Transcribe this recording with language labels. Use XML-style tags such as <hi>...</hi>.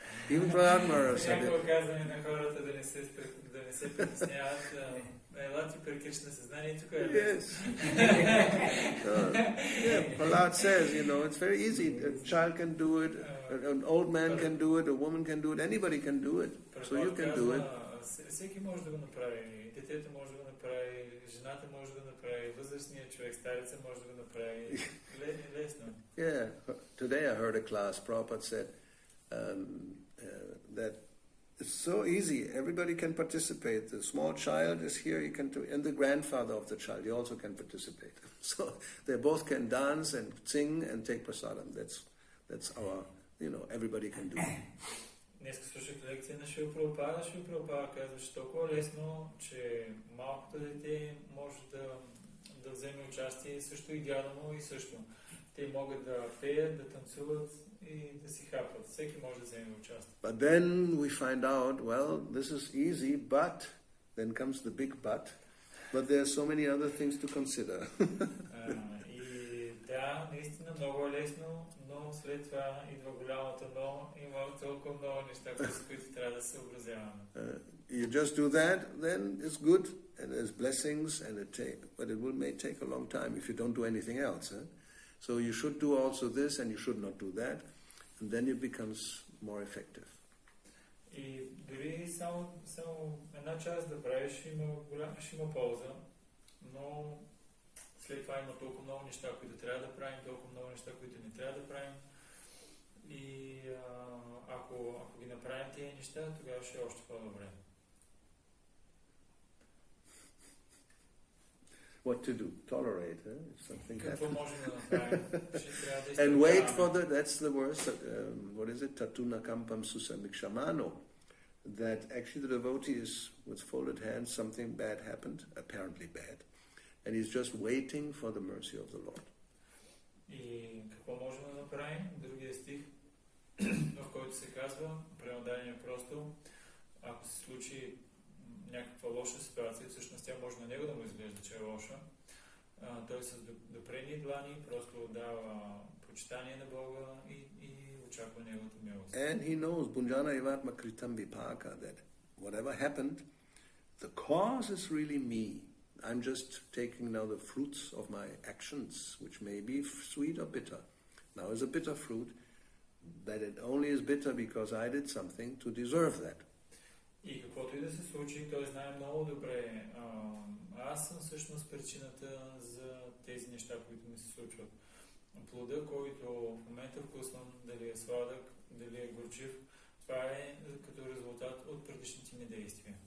<en>Even Prahlad said it. Yes. Prahlad says, it's very easy. A child can do it, an old man can do it, a woman can do it, anybody can do it. So you can do it.</en> <bg>Всеки може да го направи. Детето може да го направи, жената може да го направи, възрастният човек, стареца може да го направи. Лесно.</bg> <en>Yeah. Today I heard a class, Prabhupada said that it's so easy, everybody can participate. The small child is here, he can and the grandfather of the child, he also can participate. So they both can dance and sing and take prasadam. That's our, everybody can do it.</en> <bg>Днес слушах лекция на Шрила Прабхупада. Шрила Прабхупада казва, че толкова лесно, че малкото дете може да вземе участие, също и дядо му и също. Те могат да пеят, да танцуват и да си хапват. Всеки може да вземе участие.</bg> <en>But then we find out, well, this is easy, but then comes the big but there are so many other things to consider.</en> <bg>И да, наистина много е лесно, но след това идва голямото но, има толкова много неща, с които трябва да се съобразяваме.</bg> <en>You just do that, then it's good, and there's blessings, but it may take a long time if you don't do anything else. So you should do also this, and you should not do that, and then it becomes more effective.</en> <bg>И дори само една част да правиш, ще има полза, но след това има толкова много неща, които трябва да правим, толкова много неща, които не трябва да правим. И ако ги направим тези неща, тогава ще е още по-добре.</bg> <en>What to do? Tolerate, if something happens. And wait for that's the worst, what is it?</en> <sa>Tatuna kampam susamikshamano.</sa> <en>That actually the devotee is with folded hands, something bad happened, apparently bad. And he's just waiting for the mercy of the Lord.</en> <bg>И какво можем да направим? Другия стих, в който се казва, преводение просто, ако се случи някаква лоша ситуация, всъщност тя може на него да му изглежда, че е лоша. Той с допрени длани просто дава почитание на Бога и очаква неговата милост.</bg> <en>And he knows,</en> <sa>Bunjana Ivatma Kritam Vipaka,</sa> <en>that whatever happened, the cause is really me. I'm just taking now the fruits of my actions, which may be sweet or bitter. Now is a bitter fruit, that it only is bitter because I did something to deserve that.</en> <bg>И каквото и да се случи, той знае много добре. Аз съм всъщност причината за тези неща, които ми се случват. Плода, който в момента вкусвам, дали е сладък, дали е горчив, това е като резултат от предишните ми действия.</bg>